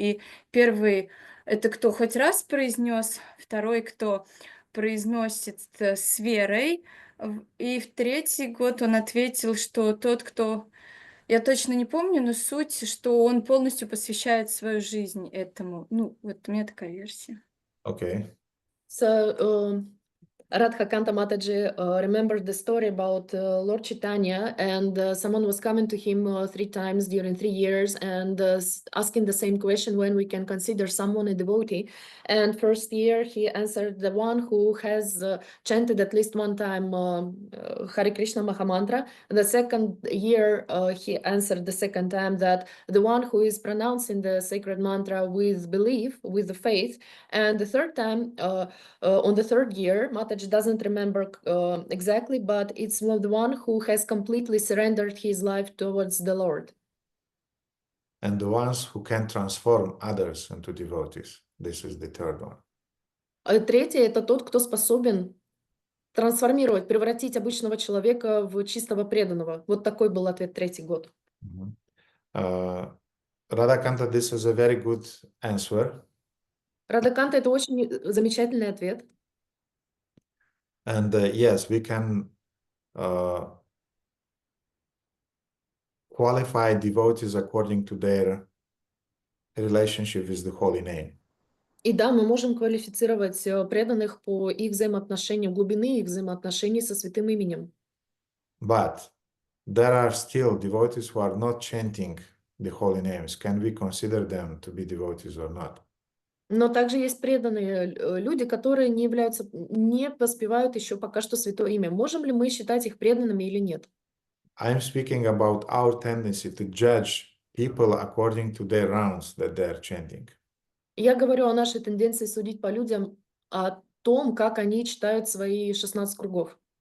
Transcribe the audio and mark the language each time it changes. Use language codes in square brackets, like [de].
[ru] И первый — это кто хоть раз произнес, второй — кто произносит с верой, и в 3-й год он ответил, что тот, кто... Я точно не помню, но суть, что он полностью посвящает свою жизнь этому. Ну, вот у меня такая версия. [en] Okay. So, Radha Kanta Mataji remembered the story about Lord Chaitanya, and someone was coming to him 3 times during 3 years and asking the same question, when we can consider someone a devotee. And first year he answered, the one who has chanted at least 1 time Hare Krishna Mahamantra. The second year he answered the second time that the one who is pronouncing the sacred mantra with belief, with the faith. And the third time, on the 3rd year, Mataji doesn't remember exactly, but it's the one who has completely surrendered his life towards the Lord. And the ones who can transform others into devotees. This is the third one. [ru] Третий — это тот, кто способен трансформировать, превратить обычного человека в чистого преданного. Вот такой был ответ 3-й год. [en] Radha Kanta, this is a very good answer. [ru] Радha Канта — это очень замечательный ответ. [en] And yes, we can qualify devotees according to their relationship with the holy name. [ru] И да, мы можем квалифицировать преданных по их взаимоотношениям, глубины их взаимоотношений со святым именем. [en] But there are still devotees who are not chanting the holy names. Can we consider them to be devotees or not? [ru] Но также есть преданные люди, которые не воспевают еще пока что святое имя. Можем ли мы считать их преданными или нет? [en] I'm speaking about our tendency to judge people according to their rounds that they are chanting. [ru] Я говорю о нашей тенденции судить по людям, о том, как они читают свои 16 кругов.